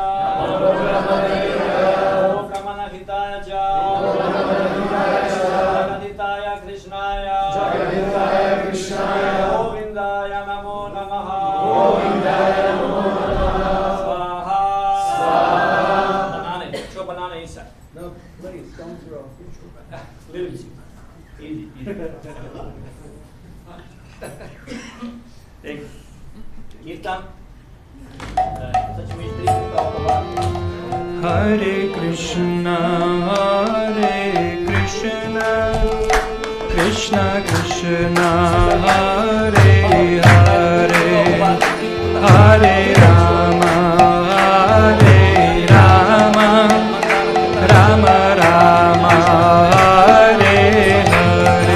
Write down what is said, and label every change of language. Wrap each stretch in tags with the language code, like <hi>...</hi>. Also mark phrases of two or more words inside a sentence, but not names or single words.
<sa>Namo Brahmana Devaya. Om Brahmana Hitaya Cha. Om Brahmana Hitaya Cha. Jagaditaya Krishnaya. Jagaditaya Krishnaya. Govindaya Namo Namaha. Govindaya Namo Namaha. Swaha. Swaha.</sa> <en>Banana. Show banana inside. No, please, don't throw. Little bit. Easy, easy. Thank you.</en> <hr>Kirtan. Sad ćemo iz 3 puta okolo.</hr> <sa>Hare Krishna, Hare Krishna, Krishna Krishna, Hare Hare, Hare Rama, Hare Rama, Rama Rama, Hare Hare.</sa>